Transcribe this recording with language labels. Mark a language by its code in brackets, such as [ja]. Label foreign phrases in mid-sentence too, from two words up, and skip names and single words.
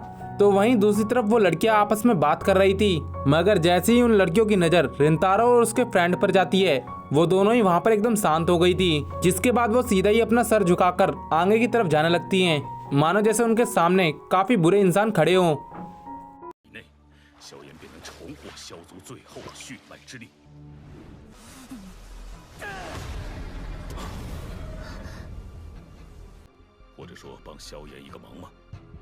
[hi] तो वहीं दूसरी तरफ वो लड़कियां आपस में बात कर रही थी। मगर जैसे ही उन लड़कियों की नजर रिंतारो और उसके फ्रेंड पर जाती है, वो दोनों ही वहाँ पर एकदम शांत हो गई थी। जिसके बाद वो सीधा ही अपना सर झुकाकर आगे की तरफ जाने लगती हैं, मानो जैसे उनके सामने काफी बुरे इंसान खड़े हों। [zh] 内，硝烟便能重获萧族最后的血脉之力。或者说帮萧炎一个忙吗？